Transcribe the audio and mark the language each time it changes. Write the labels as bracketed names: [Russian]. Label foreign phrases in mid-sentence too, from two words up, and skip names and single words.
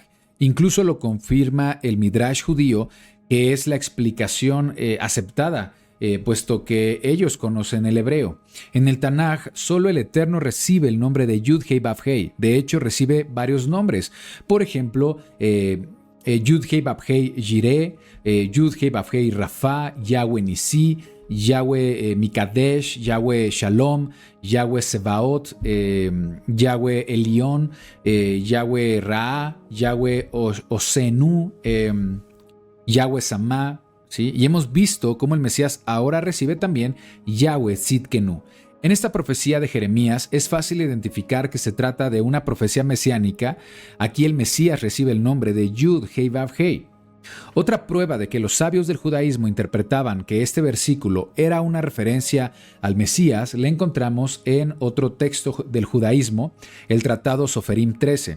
[Spanish] Incluso lo confirma el Midrash judío, que es la explicación aceptada, puesto que ellos conocen el hebreo. En el Tanaj, solo el Eterno recibe el nombre de Yud-Heh-Vav-Heh. De hecho, recibe varios nombres. Por ejemplo, Yud-Heh-Vav-Heh Jireh, Yud-Heh-Vav-Heh Rafa, Yahweh Nisi, Yahweh Mikadesh, Yahweh Shalom, Yahweh Sebaot, Yahweh Elión, Yahweh Ra, Yahweh Osenu, Yahweh Samá, ¿sí? Y hemos visto cómo el Mesías ahora recibe también Yahweh Tzidkenu. En esta profecía de Jeremías es fácil identificar que se trata de una profecía mesiánica. Aquí el Mesías recibe el nombre de Yud-Heh-Vav-Heh. Otra prueba de que los sabios del judaísmo interpretaban que este versículo era una referencia al Mesías la encontramos en otro texto del judaísmo, el Tratado Soferim 13.